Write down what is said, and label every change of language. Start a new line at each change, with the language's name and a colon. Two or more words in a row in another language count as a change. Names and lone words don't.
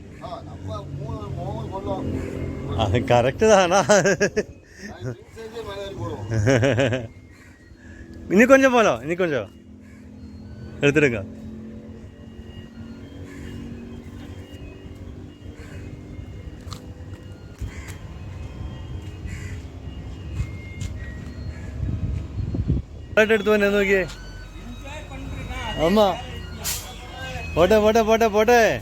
Tamil: அது கரெக்டு தானா. இனி கொஞ்சம் போகலாம், இனி கொஞ்சம் எடுத்துடுங்க.
Malayalam: എടുത്തു തന്നെ നോക്കിയേ. ആമാ, പോട്ടെ പോട്ടെ പോട്ടെ പോട്ടെ.